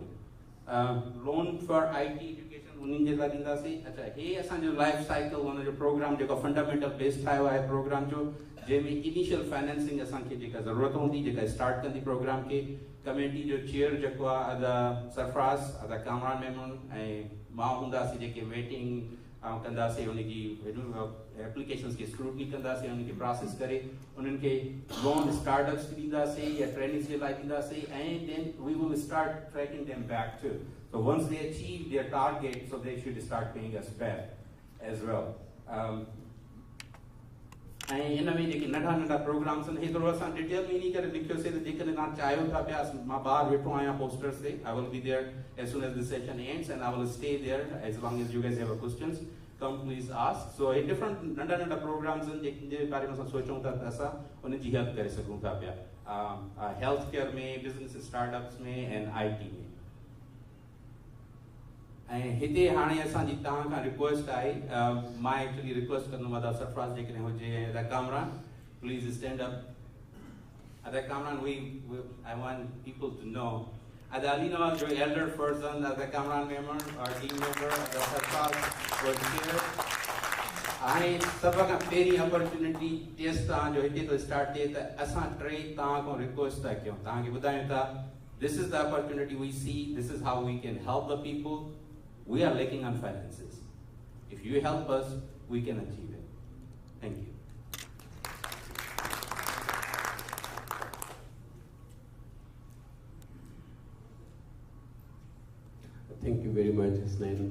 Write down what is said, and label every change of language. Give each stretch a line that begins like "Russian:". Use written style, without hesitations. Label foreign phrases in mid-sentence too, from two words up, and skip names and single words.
English: loan for IT education
Sindhi: उन्हनि जे लाइ ॾींदासीं. अच्छा हे असांजो
English: life cycle
Sindhi: हुनजो प्रोग्राम जेको
English: fundamental base
Sindhi: ठाहियो आहे प्रोग्राम जो जंहिंमें
English: initial financing
Sindhi: असांखे जेका ज़रूरत हूंदी जेका स्टार्ट कंदी प्रोग्राम खे कमेटी जो चेयर जेको आहे अदा सरफराज़ अदा कामरान मेमन ऐं मां हूंदासीं जेके वेटिंग कंदासीं उनजी एप्लीकेशन्स खे स्क्रूटनी कंदासीं उनखे प्रोसेस करे उन्हनि खे
English: loan startups
Sindhi: ॾींदासीं या ट्रेनिंग्स जे लाइ ॾींदासीं ऐं
English: then we will start tracking them back to. So once they achieve their target, so they should start paying us back as well.
Sindhi: ऐं इन में जेके नंढा प्रोग्राम्स आहिनि हेतिरो असां डिटेल में इन करे लिखियोसीं त जेकॾहिं तव्हां चाहियो था पिया मां ॿाहिरि वेठो आहियां पोस्टर्स ते
English: I will be there as soon as the session ends and I will stay there as long as you guys have questions. Come please ask.
Sindhi: So हे डिफरेंट नंढा प्रोग्राम्स आहिनि जंहिंजे बारे में असां सोचूं था त असां उन जी हेल्प करे सघूं था पिया
English: health care
Sindhi: में
English: business startups
Sindhi: में ऐं IT में. ऐं हिते हाणे असांजी तव्हां खां रिक्वेस्ट आहे मां
English: actually request
Sindhi: कंदुमि अदा सरफराज़ जेकॾहिं हुजे ऐं अदा कामरान
English: please stand up. अदा कामरान I want people to know अदा अली नवाज़ जो elder person अदा कामरान मेमन और team member अदा सरफराज़ was here.
Sindhi: हाणे सभ खां पहिरीं
English: opportunity test
Sindhi: तव्हांजो हिते थो स्टार्ट थिए त असां टे तव्हां खां रिक्वेस्ट था कयूं तव्हांखे ॿुधायूं था
English: this is the opportunity we see, this is how we can help the people. We are lacking on finances. If you help us, we can achieve it. Thank you. Thank you very much, Hasnain.